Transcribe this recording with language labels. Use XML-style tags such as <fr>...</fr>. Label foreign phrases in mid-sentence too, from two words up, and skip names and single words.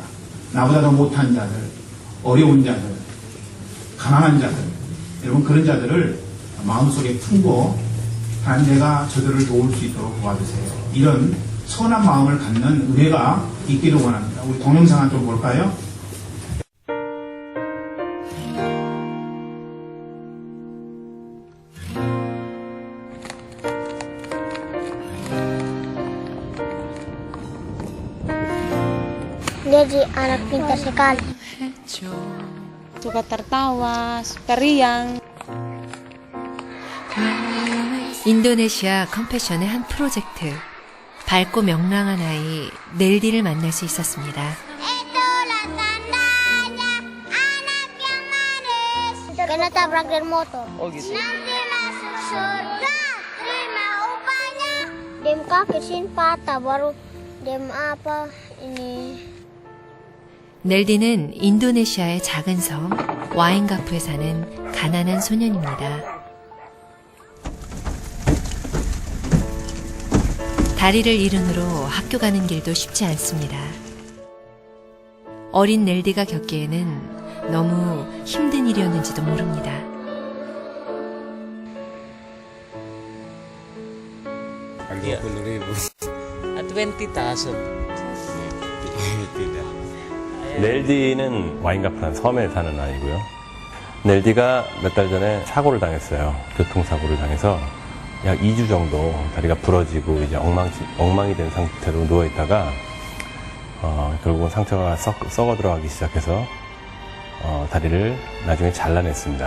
<ko>나보다 더 못한 자들, 어려운 자들, 가난한 자들, 여러분 그런 자들을 마음속에 품고 하나님 내가 저들을 도울 수 있도록 도와주세요. 이런 선한 마음을 갖는 은혜가 있기를 원합니다. 우리 동영상 좀 볼까요?</ko> <id>Jadi anak pintar sekali. Suka tertawa, suka riang.</id> <ko>인도네시아 컴패션의 한 프로젝트. 밝고 명랑한 아이 넬디를 만날 수 있었습니다.</ko> <id>Itulah tandanya anak yang manis. Kena tabrak dari motor. Oh gitu. Nanti masuk surga, terima upahnya. Dem kaki sini patah, baru dem apa ini.</id> <ko>넬디는 인도네시아의 작은 섬 와인가프에 사는 가난한 소년입니다. 다리를 잃은 후로 학교 가는 길도 쉽지 않습니다. 어린 넬디가 겪기에는 너무 힘든 일이었는지도 모릅니다.</ko> <id>Iya. 20,000. tidak.</id> <ko>넬디는 와인가프라는 섬에 사는 아이고요. 넬디가 몇 달 전에 사고를 당했어요. 교통사고를 당해서 약 2주 정도 다리가 부러지고 이제 엉망이 된 상태로 누워있다가 결국은 상처가 썩어 들어가기 시작해서 다리를 나중에 잘라냈습니다.</ko>